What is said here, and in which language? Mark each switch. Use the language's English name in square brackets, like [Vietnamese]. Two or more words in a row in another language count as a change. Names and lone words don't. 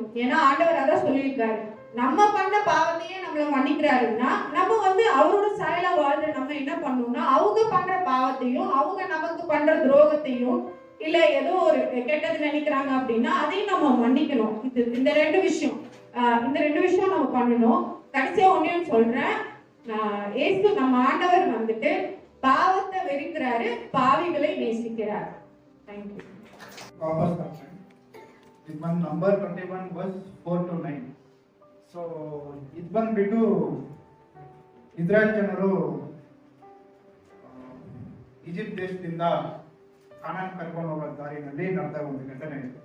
[Tamil] ஏன்னா ஆண்டவர் அதான் சொல்லியிருக்காரு, நம்ம பண்ண பாவத்தையே நம்மள மன்னிக்கிறாருன்னா நம்ம அவரோட சாயலா வாழ்ற நம்ம என்ன பண்ணணும்னா அவங்க பண்ற பாவத்தையும் அவங்க நமக்கு பண்ற துரோகத்தையும் இல்ல ஏதோ ஒரு கெட்டது நினைக்கிறாங்க அப்படின்னா அதையும் நம்ம மன்னிக்கணும். இந்த ரெண்டு விஷயம் நம்ம பண்ணணும். கடைசியா ஒன்னையும் சொல்றேன், ஏசு நம்ம ஆண்டவர் பாவத்தை வெறுக்கிறாரு, பாவிகளை நேசிக்கிறார். [English] Thank you. [Kannada] ಇದು ಬಂದು [English] number 21 verse 4 to 9. [Kannada] ಸೊ ಇದು ಬಂದ್ಬಿಟ್ಟು ಇಸ್ರಾಯೇಲ್ ಜನರು ಈಜಿಪ್ಟ್ ದೇಶದಿಂದ ಕಾನಾನ್ ಕರ್ಕೊಂಡು ಹೋಗೋ ದಾರಿನಲ್ಲಿ ನಡೆದ ಒಂದು ಘಟನೆ ಇದೆ.